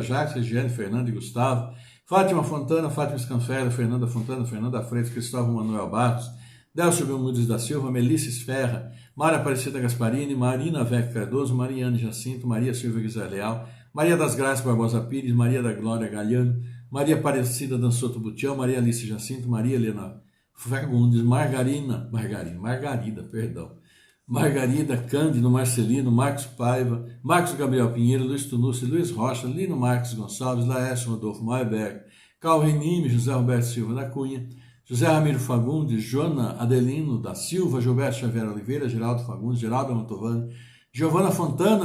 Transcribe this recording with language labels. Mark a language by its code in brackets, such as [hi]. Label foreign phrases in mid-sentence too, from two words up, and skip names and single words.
[pt] Jacques, Regiane, Fernando e Gustavo, Fátima Fontana, Fátima Scanfera, Fernanda Fontana, Fernanda Freitas, Cristóvão Manuel Barros, Delcio Belmudes da Silva, Melissa Esferra, Maria Aparecida Gasparini, Marina Vec Cardoso, Mariane Jacinto, Maria Silva Guizar Leal, Maria das Graças Barbosa Pires, Maria da Glória Galhano, Maria Aparecida Dançoto Butião, Maria Alice Jacinto, Maria Helena Fagundes, Margarida, Cândido, Marcelino, Marcos Paiva, Marcos Gabriel Pinheiro, Luiz Tunucci, Luiz Rocha, Lino Marques Gonçalves, Laércio Rodolfo Maierberg, Carl Renime, José Roberto Silva da Cunha, José Ramiro Fagundes, Jona Adelino da Silva, Gilberto Xavier Oliveira, Geraldo Fagundes, Geraldo Mantovani, Giovana Fontana,